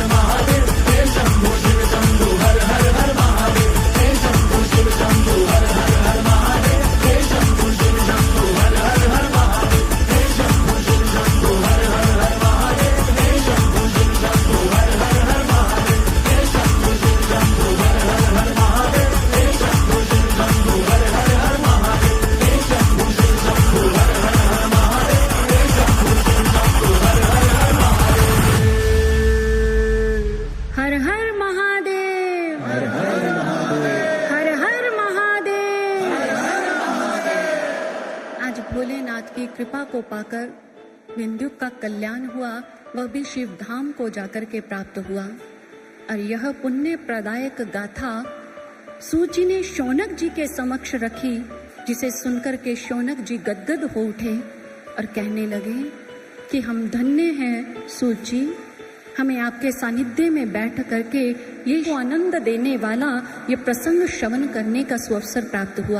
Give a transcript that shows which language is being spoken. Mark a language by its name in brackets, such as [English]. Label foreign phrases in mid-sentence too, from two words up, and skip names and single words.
[Hindi] महादेव हे शंभो शिव शंभो हर हर हर महादेव हे शंभो शिव शंभो हर हर हर महादेव हे शंभो शिव शंभो हर हर हर महादेव हे शंभो शिव शंभो हर हर हर महादेव हे शंभो शिव शंभो हर हर हर महादेव हे शंभो शिव शंभो हर हर हर महादेव हे शंभो शिव शंभो हर हर हर महादेव हे शंभो शिव शंभो हर हर हर महादेव हे शंभो शिव शंभो हर हर हर हर हर महादेव हर हर महादेव। आज भोलेनाथ की कृपा को पाकर बिंदु का कल्याण हुआ, वह भी शिव धाम को जाकर के प्राप्त हुआ। और यह पुण्य प्रदायक गाथा सूची ने शौनक जी के समक्ष रखी, जिसे सुनकर के शौनक जी गदगद हो उठे और कहने लगे कि हम धन्य हैं सूची, हमें आपके सानिध्य में बैठ करके ये जो आनंद देने वाला ये प्रसंग श्रवण करने का सुअवसर प्राप्त हुआ।